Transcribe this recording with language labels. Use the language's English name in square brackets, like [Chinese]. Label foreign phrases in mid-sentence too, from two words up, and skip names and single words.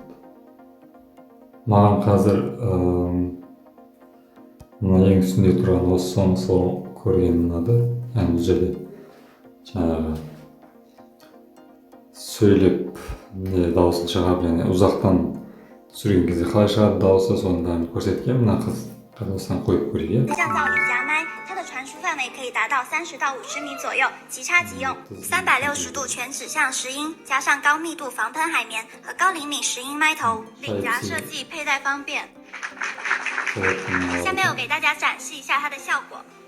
[Kazakh] Маған қазір мына ең үстінде тұрған осы соны көргенім ұнады. Яғни бұл жерде жаңағы сөйлеп дауысын шығарып, және ұзақтан түсірген кезде қалай шығады дауысы, соның бәрін көрсеткен. Мына қыз осыған қойып көрейік. [Chinese] 它的传输范围可以达到30到50米左右，即插即用，360度全指向拾音，加上高密度防喷海绵和高厘米拾音麦头，领夹设计，佩戴方便。下面我给大家展示一下它的效果。